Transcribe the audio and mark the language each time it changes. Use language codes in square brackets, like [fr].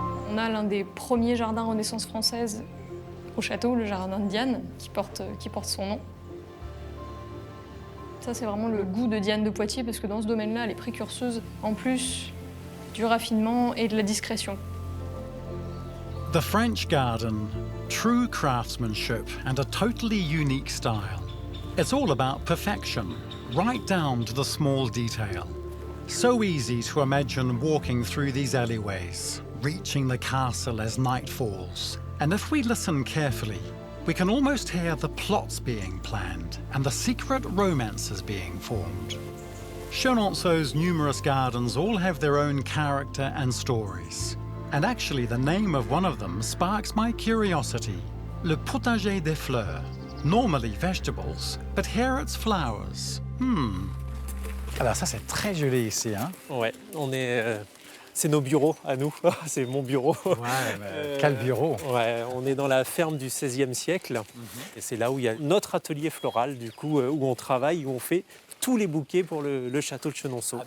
[fr] On a l'un des premiers jardins Renaissance française au château, le jardin de Diane, qui porte son nom. Ça, c'est vraiment le goût de Diane de Poitiers, parce que dans ce domaine-là, elle est précurseuse, en plus du raffinement et de la discrétion. [en] The French garden, true craftsmanship and a totally unique style. It's all about perfection, right down to the small detail. So easy to imagine walking through these alleyways, reaching the castle as night falls. And if we listen carefully, we can almost hear the plots being planned and the secret romances being formed. Chenonceau's numerous gardens all have their own character and stories. And actually, the name of one of them sparks my curiosity. Le Potager des Fleurs. Normally vegetables, but here it's flowers. [fr] Alors ça, c'est très joli ici, hein? Ouais, c'est nos bureaux à nous, c'est mon bureau. Ouais, mais quel bureau! Ouais, on est dans la ferme du XVIe siècle. Et c'est là où il y a notre atelier floral, du coup, où on travaille, où on fait tous les bouquets pour le château de Chenonceau.